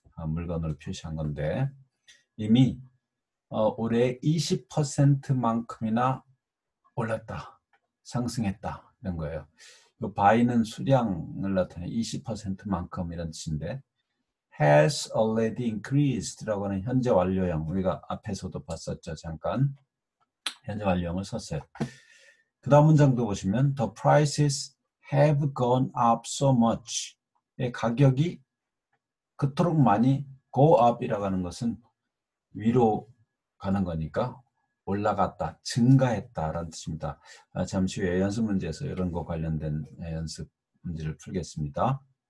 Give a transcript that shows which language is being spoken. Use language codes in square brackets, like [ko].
[ko] 물건으로 표시한 건데 이미 올해 20%만큼이나 올랐다, 상승했다 이런 거예요. 이 by는 수량을 나타내 20%만큼 이런 뜻인데 [en] has already increased [ko] 라고 하는 현재 완료형, 우리가 앞에서도 봤었죠. 잠깐 현재 완료형을 썼어요. 그 다음 문장도 보시면 [en] The prices have gone up so much. [ko] 가격이 그토록 많이 [en] go up [ko] 이라고 하는 것은 위로 가는 거니까 올라갔다, 증가했다라는 뜻입니다. 잠시 후에 연습 문제에서 이런 거 관련된 연습 문제를 풀겠습니다.